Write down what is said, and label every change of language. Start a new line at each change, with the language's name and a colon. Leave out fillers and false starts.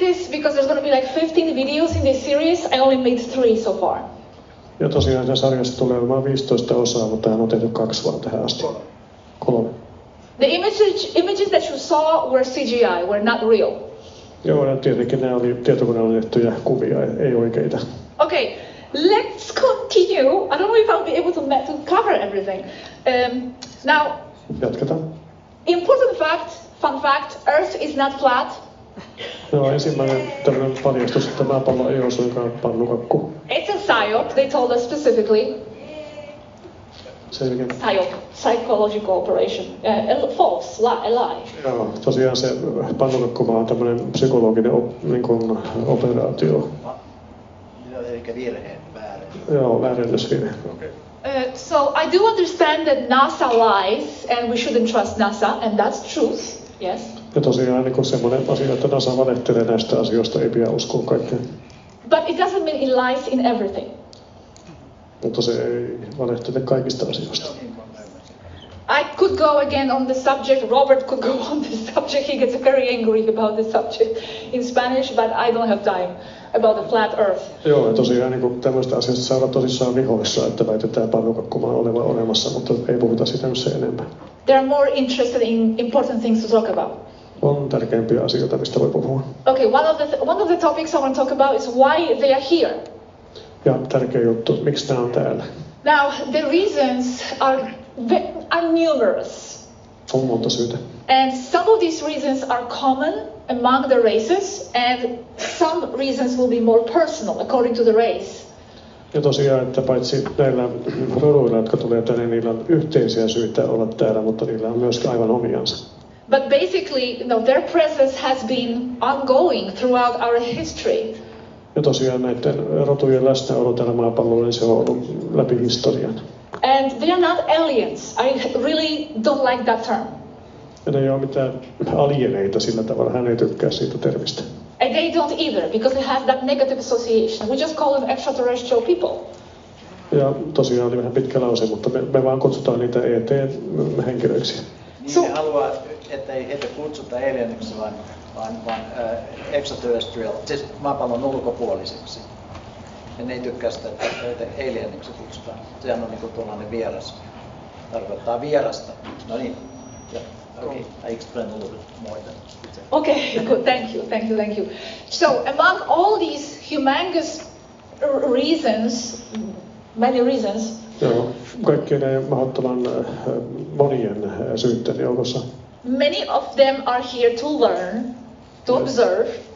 English: Because there's going to be like 15 videos in this series, I only made 3 so far.
Finnish: Ja tosiaan sen sarjasta tulee olemaan 15 osaa, mutta hän on tehty 2 vaan tähän asti.
English: 3. The images that you saw were CGI, were not real.
Finnish: Joo, ja tietenkin nämä oli tietokoneella tehtyjä kuvia, ei oikeita.
English: Okay, let's continue. I don't know if I'll be able to cover everything. Now,
Finnish: Jatketaan.
English: Important fact, fun fact, Earth is not flat.
Finnish: No, ensimmäinen tämmöinen paljastus, että maapallo ei ole suinkaan pannukakku.
English: It's a psyop, they told us specifically.
Finnish: Selkeä.
English: Psyop, psychological operation. False, a lie.
Finnish: Joo, tosiaan se pannukakkumaa on tämmöinen psykologinen operaatio. Eli virhe, väärin. Joo, väärennösvirhe.
English: Okay. So I do understand that NASA lies and we shouldn't trust NASA, and that's truth, yes.
Finnish: Ja tosiaan niin semmoinen asia, että NASA valehtelee näistä asioista, ei pidä uskoa kaikkeen.
English: But it doesn't mean it lies in everything.
Finnish: Mutta se ei valehtele kaikista asioista.
English: I could go again on the subject, Robert could go on the subject, he gets very angry about the subject in Spanish, but I don't have time about the flat earth.
Finnish: Joo, ja tosiaan niin tämmöistä asioista saa olla tosissaan vihoissa, että väitetään pannukakkumaa olevan olemassa, mutta ei puhuta sitä nyt se enemmän.
English: They are more interested in important things to talk about.
Finnish: On tärkeimpiä asioita, mistä voi puhua.
English: Okay, one of the topics I want to talk about is why they are here.
Finnish: Ja tärkeä juttu, miksi nämä on täällä?
English: Now, the reasons are numerous.
Finnish: On monta syytä.
English: And some of these reasons are common among the races, and some reasons will be more personal according to the race.
Finnish: Ja tosiaan, että paitsi näillä roduilla, jotka tulee tänne, niillä on yhteisiä syitä olla täällä, mutta niillä on myös aivan omiansa.
English: But basically, their presence has been ongoing throughout our history.
Finnish: Ja tosiaan näiden rotujen läsnäolo tällä maapallolla, niin se on ollut läpi historian.
English: And they are not aliens. I really don't like that term.
Finnish: Ja ne ei ole mitään alieneita sillä tavalla, hän ei tykkää siitä termistä.
English: And they don't either, because it has that negative association. We just call them extraterrestrial people.
Finnish: Ja tosiaan oli vähän pitkä lause, mutta me vaan kutsutaan niitä ET-henkilöiksi. Niin ne haluaa, että ei heitä kutsuta alieniksi, vaan extraterrestrial, siis maapallon ulkopuoliseksi. Ja ne ei tykkää sitä, että heitä alieniksi kutsutaan. Sehän on niin kuin tuollainen vieras. Tarkoittaa vierasta. No niin.
English: Okay, I explain a little bit more than. Okay, good. Thank you. So, among all these humongous reasons, many reasons.
Finnish: Joo, kaikkien näiden mahdottoman monien syytteiden joukossa.
English: Many of them are here to learn, to observe.